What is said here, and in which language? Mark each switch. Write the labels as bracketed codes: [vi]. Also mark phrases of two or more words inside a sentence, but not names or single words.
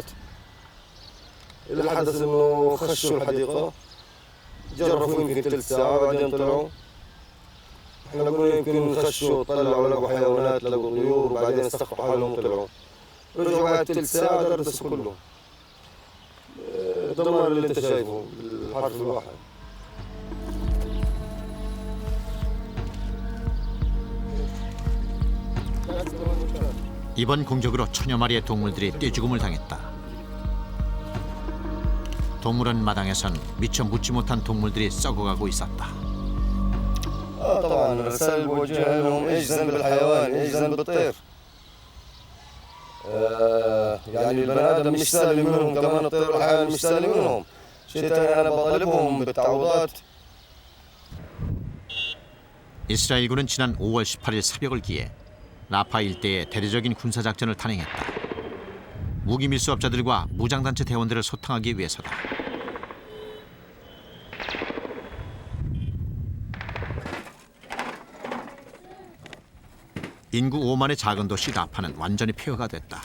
[ar] اللي حدث انه خشوا الحديقة جرفوا يمكن ثلث ساعة بعدين طلعوا. احنا قلنا يمكن خشوا طلعوا لقوا حيوانات لقوا طيور وبعدين استخفوا حالهم وطلعوا. رجعوا بعد ثلث ساعة درسوا كله. الدمار اللي انت شايفه بالحرف الواحد. [ko] 이번 공격으로 천여 마리의 동물들이 떼죽음을 당했다. 동물원 마당에선 미처 묻지 못한 동물들이 썩어가고 있었다. [ar] طبعا الرسائل بوجهها لهم ايش ذنب الحيوان ايش ذنب الطير. يعني البني ادم مش سالم منهم كمان الطير والحيوان مش سالم منهم. شيء ثاني انا بطالبهم بالتعويضات. [ko] 이스라엘군은 지난 5월 18일 새벽을 기해 라파 일대에 대대적인 군사작전을 단행했다. 무기 밀수업자들과 무장단체 대원들을 소탕하기 위해서다. 인구 5만의 작은 도시 라파는 완전히 폐허가 됐다.